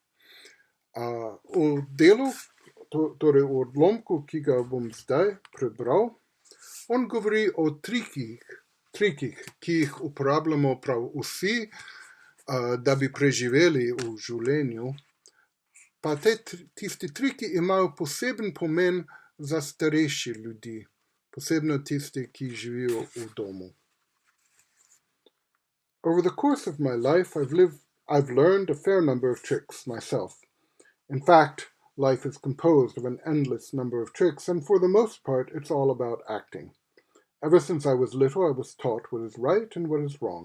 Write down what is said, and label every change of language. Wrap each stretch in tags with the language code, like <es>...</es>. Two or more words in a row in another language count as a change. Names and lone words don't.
<sl>V delu, torej v odlomku, ki ga bom zdaj prebral, on govori o trikih, ki jih uporabljamo prav vsi, da bi preživeli v življenju. Pa tisti triki imajo poseben pomen za starejši ljudi, posebno tisti, ki živijo v domu.</sl> <en>Over the course of my life, I've learned a fair number of tricks myself. In fact, life is composed of an endless number of tricks, and for the most part, it's all about acting. Ever since I was little, I was taught what is right and what is wrong.</en>